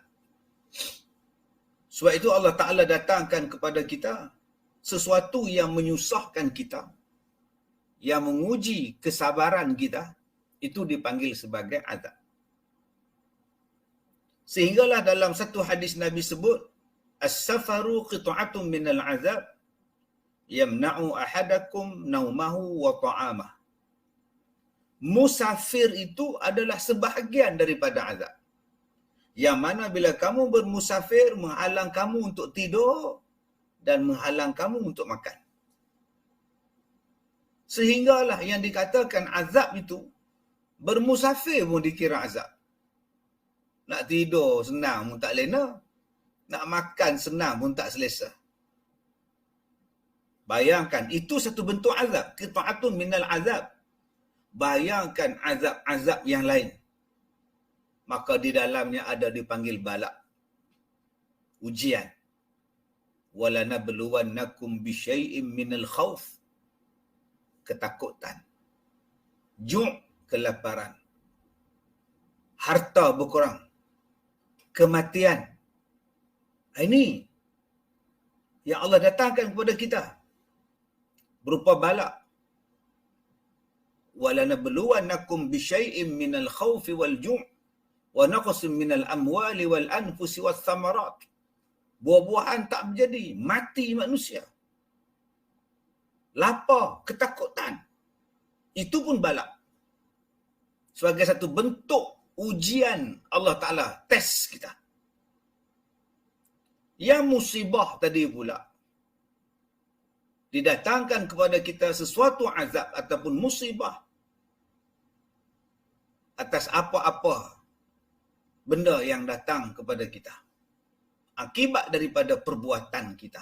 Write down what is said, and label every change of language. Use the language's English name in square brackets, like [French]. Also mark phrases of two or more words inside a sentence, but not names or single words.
[Malay] Sebab itu [Arabic] الله تعالى [Malay] datangkan kepada kita sesuatu yang menyusahkan kita, yang menguji kesabaran kita, itu dipanggil sebagai azab. Sehinggalah dalam satu hadis Nabi sebut, [Arabic] السفر قطعة من العذاب يمنع أحدكم نومه وطعامه. [Malay] Musafir itu adalah sebahagian daripada azab. Yang mana bila kamu bermusafir, menghalang kamu untuk tidur dan menghalang kamu untuk makan. Sehinggalah yang dikatakan azab itu, bermusafir pun dikira azab. Nak tidur senang pun tak lena, nak makan senang pun tak selesa. Bayangkan, itu satu bentuk azab. [Arabic] قطعة من العذاب. [Malay] Bayangkan azab-azab yang lain. Maka di dalamnya ada dipanggil bala, ujian. [Arabic] ولنبلونكم بشيء من الخوف, [Malay] ketakutan, ju', kelaparan, harta berkurang, kematian. Ini yang Allah datangkan kepada kita berupa bala. [Arabic] ولنبلونكم بشيء من الخوف والجوع ونقص من الأموال والأنفس والثمرات. [Malay] Buah-buahan tak menjadi, mati manusia. Lapar, ketakutan. Itu pun bala. Sebagai satu bentuk ujian [Arabic] الله تعالى, [Malay] tes kita. Yang musibah tadi pula, didatangkan kepada kita sesuatu azab ataupun musibah atas apa-apa benda yang datang kepada kita, akibat daripada perbuatan kita.